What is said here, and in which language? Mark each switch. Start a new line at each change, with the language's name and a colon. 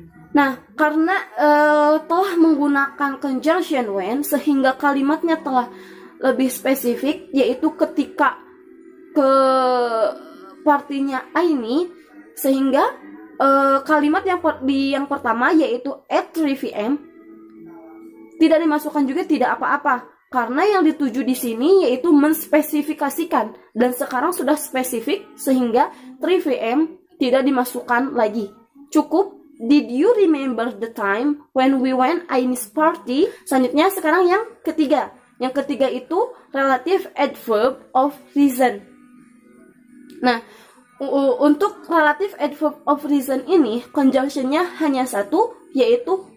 Indonesian: Nah, karena telah menggunakan conjunction when, sehingga kalimatnya telah lebih spesifik, yaitu ketika ke partinya Aini, sehingga kalimat yang pertama yaitu at 3 p.m. tidak dimasukkan juga tidak apa-apa, karena yang dituju di sini yaitu menspesifikasikan, dan sekarang sudah spesifik sehingga 3 p.m. tidak dimasukkan lagi. Cukup
English: did you remember the time when we went Aini's party?
Indonesian: Selanjutnya sekarang yang ketiga. Yang ketiga itu relative adverb of reason. Nah, untuk relative adverb of reason ini conjunctionnya hanya satu, yaitu